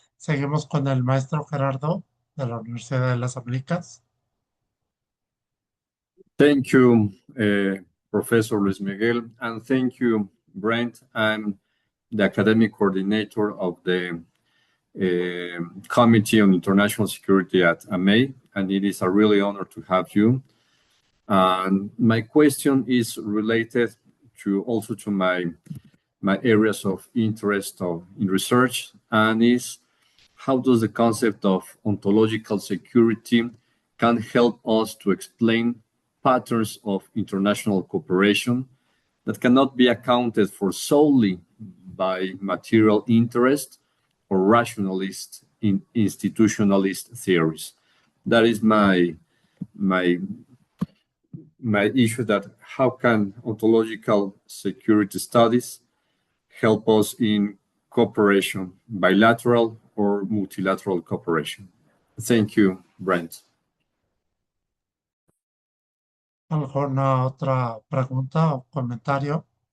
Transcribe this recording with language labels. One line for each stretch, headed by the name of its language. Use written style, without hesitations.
Spanish: Seguimos con el maestro Gerardo de la Universidad de las Américas.
English: Thank you, Professor Luis Miguel, and thank you, Brent. I'm the academic coordinator of the Committee on International Security at AME, and it is a really honor to have you. And my question is related to my areas of interest in research, and is how does the concept of ontological security can help us to explain patterns of international cooperation that cannot be accounted for solely by material interest or rationalist institutionalist theories. That is my issue, that how can ontological security studies help us in cooperation, bilateral or multilateral cooperation? Thank you, Brent.
Spanish: ¿Alguna otra pregunta o comentario?